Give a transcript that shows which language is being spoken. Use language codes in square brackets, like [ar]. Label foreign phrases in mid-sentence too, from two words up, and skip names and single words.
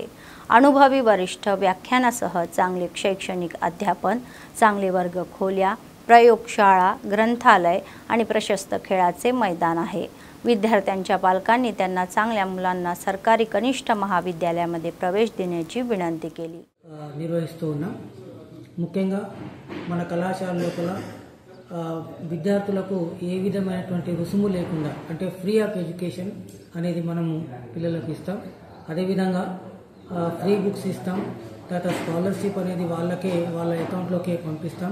[mr] अनुभवी वरिष्ठ व्याख्यानासह चांगले शैक्षणिक अध्यापन, चांगले वर्ग खोल्या, प्रयोगशाळा, ग्रंथालय आणि प्रशस्त खेळाचे मैदान आहे. विद्यार्थ्यांच्या पालकांनी त्यांना चांगल्या मुलांना सरकारी कनिष्ठ महाविद्यालयामध्ये प्रवेश देण्याची विनंती केली. [te] నిర్వహిస్తూ ఉన్నాం. ముఖ్యంగా మన కళాశాల లోపల విద్యార్థులకు ఏ విధమైనటువంటి రుసుము లేకుండా అంటే [en] free of education [te] అనేది మనము పిల్లలకు ఇస్తాం. అదేవిధంగా [en] free books [te] ఇస్తాం. తర్వాత స్కాలర్షిప్ అనేది వాళ్ళకే వాళ్ళ అకౌంట్లోకే పంపిస్తాం.